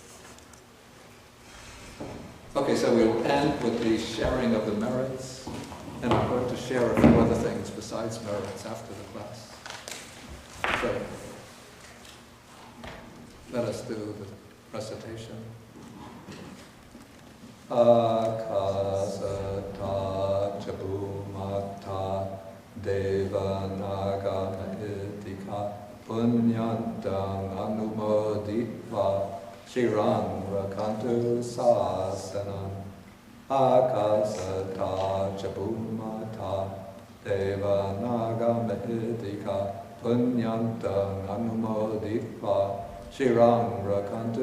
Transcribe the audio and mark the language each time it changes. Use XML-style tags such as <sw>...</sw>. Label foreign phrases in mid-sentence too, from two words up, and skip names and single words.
<en>Okay, so we'll end with the sharing of the merits, and I'm going to share a few other things besides merits after the class. So, let us do the recitation.</en> <pi>Akasata chabumata devanaga mahitika punyantang anumoditva Shiran rakantu sasanam akasata chabumata devanaga mahidika punyantang anumoditva Shiran rakantu</pi>